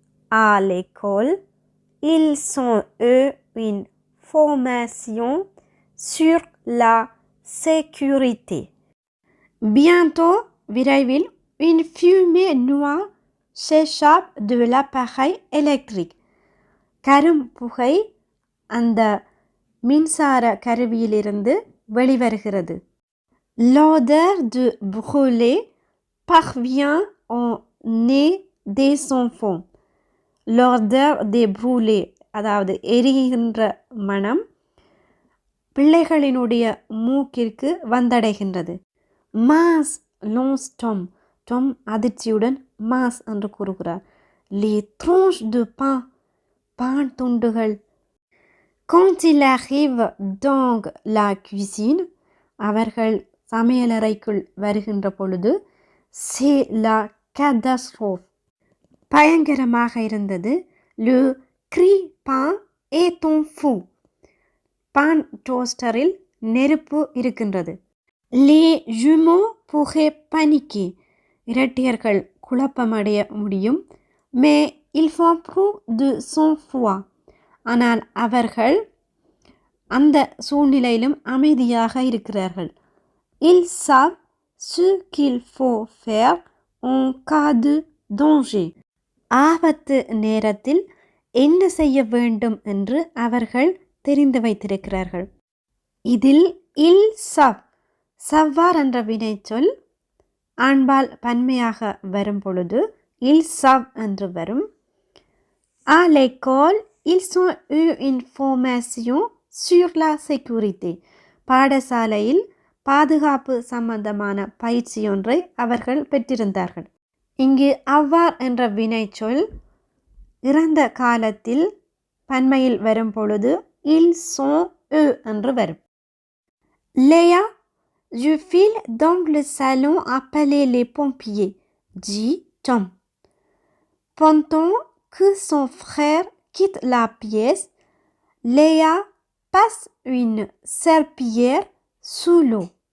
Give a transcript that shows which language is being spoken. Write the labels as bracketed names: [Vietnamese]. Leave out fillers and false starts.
[French] À l'école, ils ont eu une formation sur la sécurité. Bientôt, [Tamil] விரைவில், [French] une fumée noire s'échappe de l'appareil électrique. [Tamil] கரும்புகை அந்த மின்சார கருவியிலிருந்து வெளிவருகிறது. [French] L'odeur de brûlé parvient au nez des enfants. L'odeur de brûlé [Tamil] அதாவது எரிகின்ற மனம் பிள்ளைகளினுடைய மூக்கிற்கு வந்தடைகின்றது. [French] Mince, lance Tom. Tom [Tamil] அதிர்ச்சியுடன் mince என்று கூறுகிறார். [French] Les tranches de pain. [Tamil] பான் துண்டுகள். [French] Quand il arrive dans la cuisine, [Tamil] அவர்கள் சமையலறைக்குள் வருகின்ற பொழுது [French] c'est la catastrophe. [Tamil] பயங்கரமாக இருந்தது. [French] Le grille-pain est en feu. [Tamil] பான் டோஸ்டரில் நெருப்பு இருக்கின்றது. [French] Les jumeaux pourraient paniquer. [Tamil] இரட்டையர்கள் குழப்பமடைய முடியும். [French] Mais ils font preuve de sang-froid. [Tamil] ஆனால் அவர்கள் அந்த சூழ்நிலையிலும் அமைதியாக இருக்கிறார்கள். [French] Ils savent ce qu'il faut faire en cas de danger. [Tamil] ஆபத்து நேரத்தில் என்ன செய்ய வேண்டும் என்று அவர்கள் தெரிந்து வைத்திருக்கிறார்கள். இதில் [French] ils savent savoir [Tamil] என்ற வினைச்சொல் ஆண்பால் பன்மையாக வரும் பொழுது [French] ils savent [Tamil] என்று வரும். [French] À l'école, ils ont eu une formation sur la sécurité. [Tamil] பாடசாலையில் பாதுகாப்பு சம்பந்தமான பயிற்சி ஒன்றை அவர்கள் பெற்றிருந்தார்கள். இங்கு avoir என்ற வினைச்சொல் இறந்த காலத்தில் பன்மையில் வரும் பொழுது [French] ils sont eux [Tamil] என்று வரும். [French] Léa, je file dans le salon appeler les pompiers, dit Tom. Pendant que son frère quitte la pièce, Léa passe une serpillière sous l'eau.